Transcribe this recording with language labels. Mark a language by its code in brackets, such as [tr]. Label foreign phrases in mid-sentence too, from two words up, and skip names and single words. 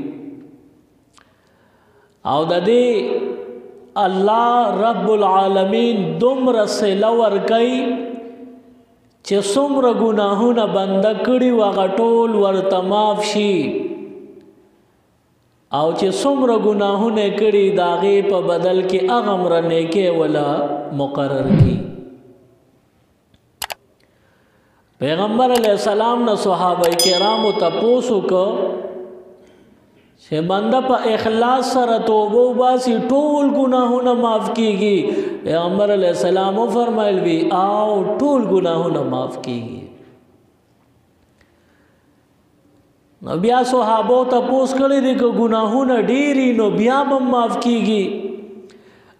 [ps] او د دې الله رب العالمین دومره صله ورکوي چې څومره ګناهونه بنده کړي وي هغه ټول ورته معاف شي، او چې څومره ګناهونه کړي د هغې په بدل کې هغومره نیکۍ وله مقرر کړي. پیغمبر علیہ السلام نے صحابہ کرامو تپوس وکړ چې بنده په اخلاص سره توبه وباسي ټول ګناهونه معاف کیږي. پیغمبر علیہ السلام فرمایل وی او ټول ګناهونه معاف کیږي. نو بیا صحابو تپوس کړی دی که ګناهونه ډیری نو بیا هم معاف کیږي.